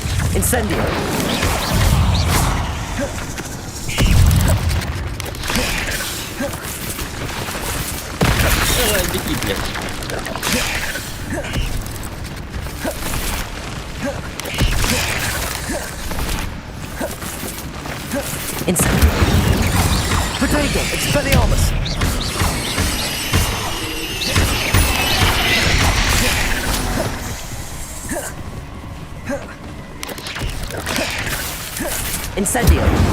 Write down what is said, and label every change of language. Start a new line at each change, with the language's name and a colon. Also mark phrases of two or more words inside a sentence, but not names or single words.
Russian: Incendio! Давай, беги, блядь. Incendio. Protego, Expelliarmus. Incendio.